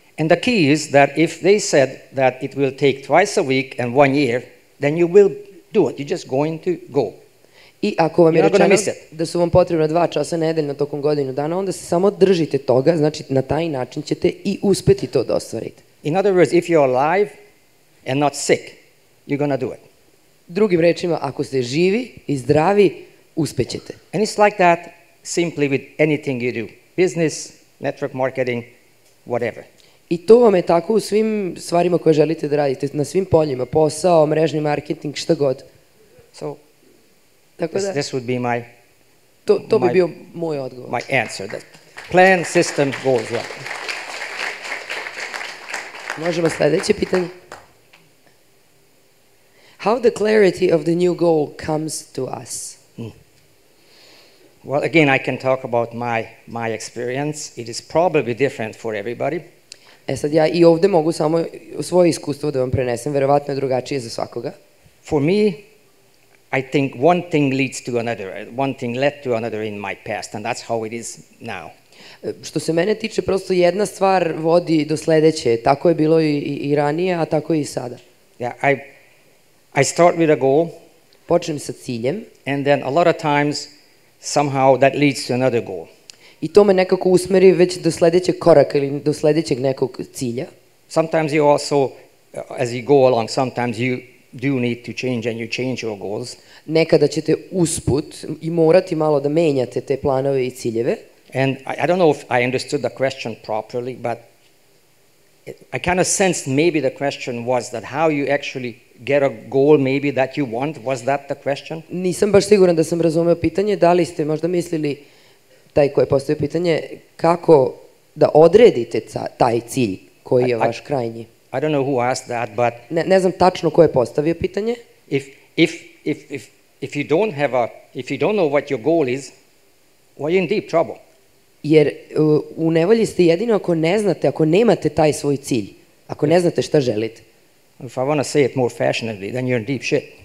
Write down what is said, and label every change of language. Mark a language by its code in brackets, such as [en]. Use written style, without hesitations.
[en] And the key is that if they said that it will take twice a week and 1 year, then you will do it. You're just going to go. [sr] I ako vam je rečeno da su vam potrebna 2 časa nedeljno tokom godinu dana, onda se samo držite toga, znači na taj način ćete i uspeti to da ostvarite. [en] In other words, if you're alive and not sick, you're going to do it. [sr] Drugim rečima, ako ste živi i zdravi, uspećete. [en] And it's like that simply with anything you do. Business, network marketing, whatever. [sr] I to vam je tako u svim stvarima koje želite da radite, na svim poljima, posao, mrežni marketing, šta god. [en] So, this would be my... [sr] To bi bio moj odgovor. [en] My answer. That plan, system, goals. Yeah. [sr] Možemo sledeće pitanje. [en] How the clarity of the new goal comes to us? Well, again, I can talk about my experience. It is probably different for everybody. [sr] Sad ja i ovde mogu samo svoje iskustvo da vam prenesem, verovatno je drugačije za svakoga. [en] For me, I think one thing leads to another. One thing led to another in my past, and that's how it is now. [sr] Što se mene tiče, prosto jedna stvar vodi do sledeće. Tako je bilo i ranije, a tako i sada. [en] Yeah, I start with a goal. [sr] Počnem sa ciljem. [en] And then a lot of times, somehow that leads to another goal. [sr] I to me nekako usmeri već do sledećeg koraka ili do sledećeg nekog cilja. [en] Sometimes you also, as you go along, sometimes you do need to change and you change your goals. [sr] Nekada ćete usput i morati malo da menjate te planove i ciljeve. [en] And I don't know if I understood the question properly, but I kind of sensed maybe the question was that how you actually get a goal maybe that you want. Was that the question? [sr] Nisam baš siguran da sam razumeo pitanje, da li ste možda mislili, taj ko je postavio pitanje, kako da odredite taj cilj koji je vaš krajnji? [en] I don't know who asked that, but [sr] Ne znam tačno ko je postavio pitanje. [en] If you don't know what your goal is, well, you're in deep trouble. [sr] Jer u nevolji ste jedino ako ne znate, ako nemate taj svoj cilj, ako ne znate šta želite. [en] If I want to say it more fashionably, then you're in deep shit.